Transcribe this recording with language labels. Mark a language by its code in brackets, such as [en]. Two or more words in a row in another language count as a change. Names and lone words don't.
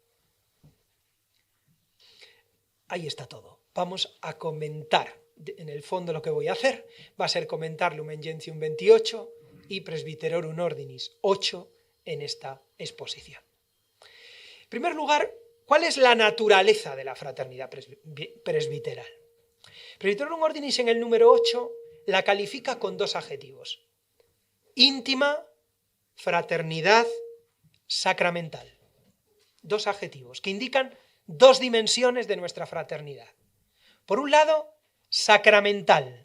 [es] Ahí está todo. Vamos a comentar. En el fondo lo que voy a hacer va a ser comentar Lumen Gentium 28 y Presbyterorum Ordinis 8 en esta exposición. En primer lugar, ¿cuál es la naturaleza de la fraternidad presbiteral? Presbyterorum Ordinis en el número 8 la califica con dos adjetivos: íntima, fraternidad, sacramental. Dos adjetivos que indican dos dimensiones de nuestra fraternidad. Por un lado, sacramental.